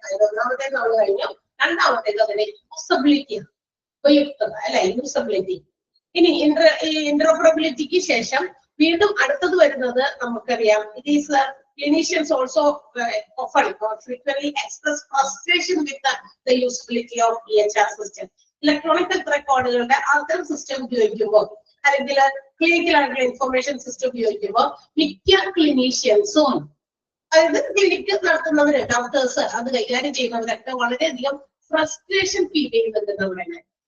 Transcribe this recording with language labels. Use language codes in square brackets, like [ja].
[ml] അതിൽ ഒന്നാമത്തേക്ക് നമ്മൾ കഴിഞ്ഞു. രണ്ടാമത്തേക്ക് അതിന്റെ യൂസബിലിറ്റി ഉപയുക്തത അല്ലെ യൂസബിലിറ്റി. ഇനി ഇന്റർഓപ്പറബിലിറ്റിക്ക് ശേഷം വീണ്ടും അടുത്തത് വരുന്നത് നമുക്കറിയാം. [en] It is clinicians also often or frequently express frustration with the usability of EHR system. [ml] Electronic health റെക്കോർഡുകളുടെ അത്തരം സിസ്റ്റം ഉപയോഗിക്കുമ്പോൾ അല്ലെങ്കിൽ ക്ലിനിക്കൽ ആയിട്ടുള്ള ഇൻഫർമേഷൻ സിസ്റ്റം ഉപയോഗിക്കുമ്പോൾ മിക്ക ക്ലിനീഷ്യൻസും അതായത് ക്ലിനിക്ക് നടത്തുന്നവര് ഡോക്ടേഴ്സ് അത് കൈകാര്യം ചെയ്യുന്നവരൊക്കെ വളരെയധികം ഫ്രസ്ട്രേഷൻ ഫീൽ ചെയ്യുന്നുണ്ടെന്ന് പറയുന്നത്.